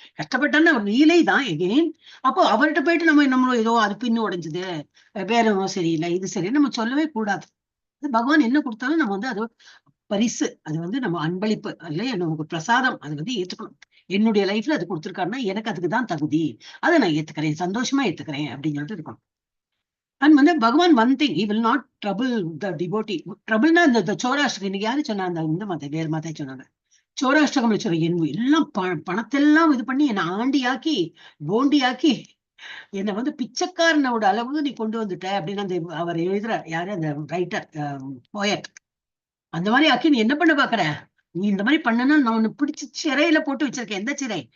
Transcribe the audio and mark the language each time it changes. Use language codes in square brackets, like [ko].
[ta] கஷ்டப்பட்டான்னு ஒரு லீலை தான் எகெயின். அப்போ அவர்கிட்ட போயிட்டு நம்மளும் ஏதோ அது பின்னு உடைஞ்சது, வேற சரியில்லை இது சரி நம்ம சொல்லவே கூடாது. பகவான் என்ன கொடுத்தாலும் நம்ம வந்து அது பரிசு, அது வந்து நம்ம அன்பளிப்பு இல்லையா, நமக்கு பிரசாதம், அது வந்து ஏத்துக்கணும். என்னுடைய லைஃப்ல அது கொடுத்திருக்காருன்னா எனக்கு அதுக்குதான் தகுதி, அதை நான் ஏத்துக்கிறேன், சந்தோஷமா ஏத்துக்கிறேன் அப்படின்னு சொல்லிட்டு இருக்கணும். [en] And வந்து Bhagavan one thing, he will not trouble the devotee. [ta] ட்ரபிள்னா இந்த சோராஷ்டிரம், இன்னைக்கு யாரு சொன்னா, அந்த இந்த மாத்த வேறு மாத்த சொன்னாங்க, சோராஷ்டிரகம் சொல்ற எல்லாம் பணத்தெல்லாம் இது பண்ணி என்னை ஆண்டியாக்கி போண்டியாக்கி என்னை வந்து பிச்சைக்காரனோட அளவு நீ கொண்டு வந்துட்ட அப்படின்னு அந்த அவர் எழுதுற யாரு அந்த ரைட்டர் போயட், அந்த மாதிரி ஆக்கி நீ என்ன பண்ண பாக்குற, நீ இந்த மாதிரி பண்ணனா நான் உன்னை பிடிச்சி சிறையில போட்டு வச்சிருக்கேன். எந்த சிறை?